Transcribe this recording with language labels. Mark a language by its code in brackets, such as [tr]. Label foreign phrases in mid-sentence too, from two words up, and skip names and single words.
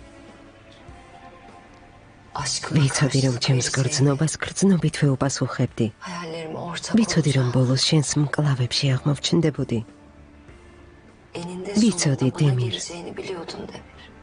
[tr] Aşkıma [ka] ვიცოდი რომ [tr] karşı [ka] ჩემს გრძნობას გრძნობით ვეუპასუხებდი. [tr] hayallerime ortak [ka] ვიცოდი რომ [tr] olacağım. [ka] ბოლოს შენს მკლავებში აღმოჩნდებოდი. [tr] Eninde [ka] Vicodi, [tr] sonunda buna Demir. geleceğini biliyordun Demir.